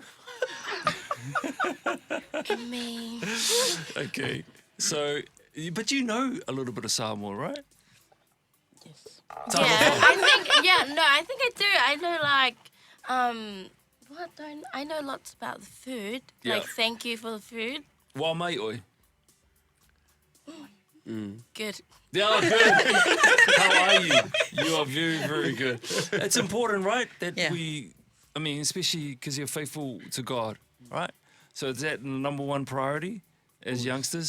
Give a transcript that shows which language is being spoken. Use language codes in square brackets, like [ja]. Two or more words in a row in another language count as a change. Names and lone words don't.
[en] Me. Okay. So, but you know a little bit of Samoan, right? Yes. Yeah, I think I do. I know I know lots about the food. Yeah. Like, thank you for the food. Wa mai oi. Good. Yeah, good. How are you? You are very, very good. It's important, right? That especially because you're faithful to God, right? So is that the number one priority as youngsters?